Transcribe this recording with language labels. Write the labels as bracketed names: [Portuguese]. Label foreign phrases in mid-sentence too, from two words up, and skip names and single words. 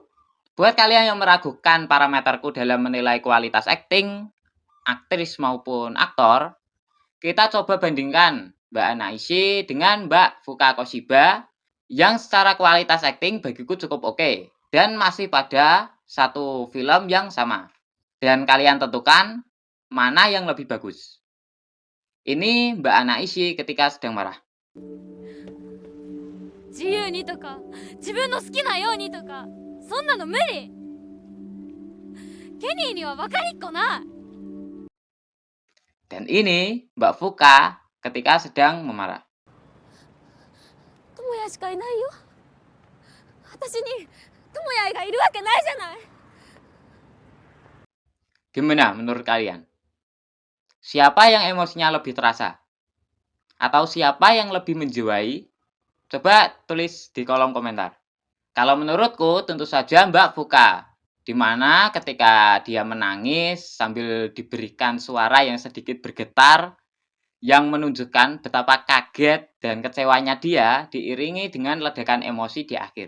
[Indonesian] Buat kalian yang meragukan parameterku dalam menilai kualitas akting, aktris maupun aktor, kita coba bandingkan Mbak Anaishi dengan Mbak Fuka Koshiba, yang secara kualitas akting bagiku cukup oke, dan masih pada satu film yang sama. Dan kalian tentukan mana yang lebih bagus. Ini Mbak Anaishi ketika sedang marah. [Japanese] 自由にとか自分の好きなようにとかそんなの無理ケニーには分かりっこない [Indonesian] Dan ini Mbak Fuka ketika sedang memarah. [Japanese] 友也しかいないよ私に友也がいるわけないじゃない [Indonesian] Gimana menurut kalian? Siapa yang emosinya lebih terasa? Atau siapa yang lebih menjiwai? Coba tulis di kolom komentar. Kalau menurutku tentu saja Mbak Fuka, di mana ketika dia menangis sambil diberikan suara yang sedikit bergetar yang menunjukkan betapa kaget dan kecewanya dia diiringi dengan ledakan emosi di akhir.